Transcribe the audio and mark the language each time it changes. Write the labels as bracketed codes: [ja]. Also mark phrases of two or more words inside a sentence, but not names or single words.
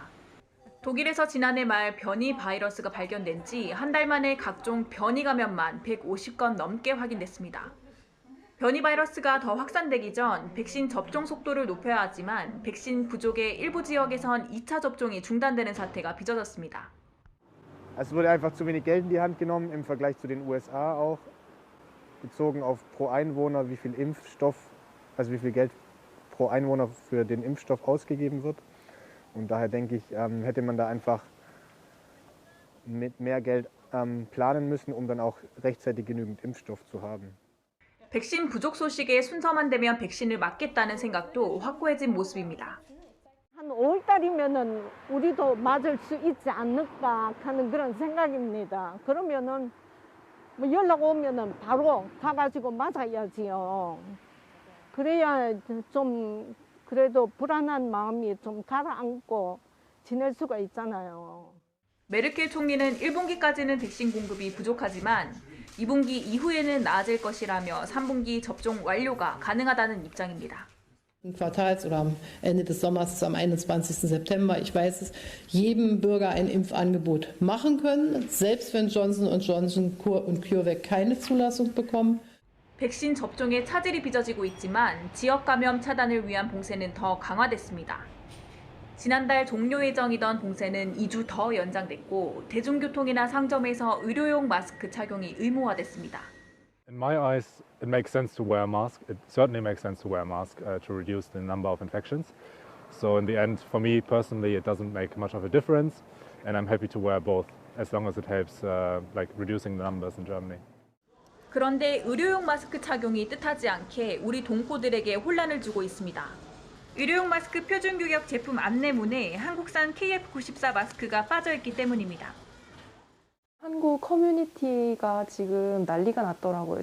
[ko] 독일에서 지난해 말 변이 바이러스가 발견된 지 한 달 만에 각종 변이 감염만 150건 넘게 확인됐습니다. 변이 바이러스가 더 확산되기 전 백신 접종 속도를 높여야 하지만 백신 부족의 일부 지역에선 2차 접종이 중단되는 사태가 빚어졌습니다. [de] Es wurde einfach zu wenig Geld in die Hand genommen im Vergleich zu den USA auch, bezogen auf pro Einwohner, wie viel Impfstoff, also wie viel Geld pro Einwohner für den Impfstoff ausgegeben wird. Und daher denke ich, hätte man da einfach mit mehr Geld planen müssen, um dann auch rechtzeitig genügend Impfstoff zu haben. [ko] 백신 부족 소식에 순서만 되면 백신을 맞겠다는 생각도 확고해진 모습입니다. 한 5월 달이면은 우리도 맞을 수 있지 않을까 하는 그런 생각입니다. 그러면은 뭐 연락 오면은 바로 가가지고 맞아야지요. 그래야 좀 그래도 불안한 마음이 좀 가라앉고 지낼 수가 있잖아요. 메르켈 총리는 1분기까지는 백신 공급이 부족하지만 2분기 이후에는 나아질 것이라며 3분기 접종 완료가 가능하다는 입장입니다. [de] Quartals oder am Ende des Sommers, am 21. September. Ich weiß es, jedem Bürger ein Impfangebot machen können, selbst wenn Johnson & Johnson und CureVac keine Zulassung bekommen. [ko] 백신 접종에 차질이 빚어지고 있지만 지역 감염 차단을 위한 봉쇄는 더 강화됐습니다. 지난달 종료 예정이던 봉쇄는 2주 더 연장됐고 대중교통이나 상점에서 의료용 마스크 착용이 의무화됐습니다. [en] In my eyes, it makes sense to wear a mask. It certainly makes sense to wear a mask to reduce the number of infections. So in the end, for me personally, it doesn't make much of a difference, and I'm happy to wear both as long as it helps like reducing the numbers in Germany. [ko] 그런데 의료용 마스크 착용이 뜻하지 않게 우리 동포들에게 혼란을 주고 있습니다. 의료용 마스크 표준 규격 제품 안내문에 한국산 KF94 마스크가 빠져 있기 때문입니다. 한국 커뮤니티가 지금 난리가 났더라고요.